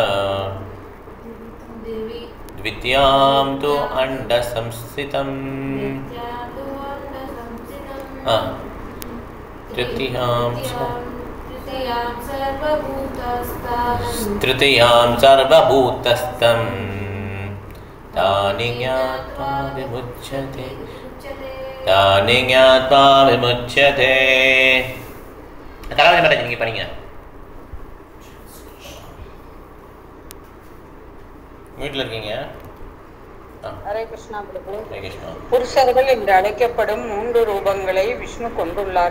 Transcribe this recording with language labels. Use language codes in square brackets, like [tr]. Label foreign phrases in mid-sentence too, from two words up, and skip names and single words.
[sa] द्वितीयां तु अण्डसंस्थितं तृतीयां सर्वभूतस्थं तानि ज्ञात्वा विमुच्यते. [ta] கலாவதி மேடம் நீங்கள் பண்ணீங்க வீட்டில் இருக்கீங்க. ஹரே கிருஷ்ணா பிரபு. புருஷர்கள் என்று அழைக்கப்படும் 3 ரூபங்களை விஷ்ணு கொண்டுள்ளார்.